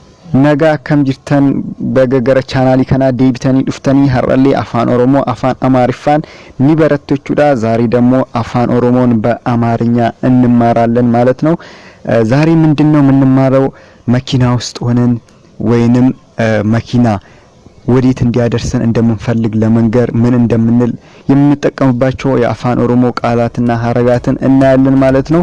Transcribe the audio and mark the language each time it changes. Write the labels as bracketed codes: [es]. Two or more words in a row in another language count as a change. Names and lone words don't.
[om] nagaa akkam jirtan baga gara chaanaalii kana deebitanii dhuftanii har'allee afaan oromoo afaan amaariffaan ni barattu jechuudha [am] ዛሬ ደግሞ [om] afaan oromoon [am] በአማርኛ እንማራለን ማለት ነው ዛሬ ምንድነው የምንማረው መኪና ውስጥ ሆነን ወይንም መኪና ወዴት እንዲያደርሰን እንደምንፈልግ ለመንገር ምን እንደምንል የምንጠቀምባቸው የአፋን ኦሮሞ ቃላትና ሐረጋትን እናያለን ማለት ነው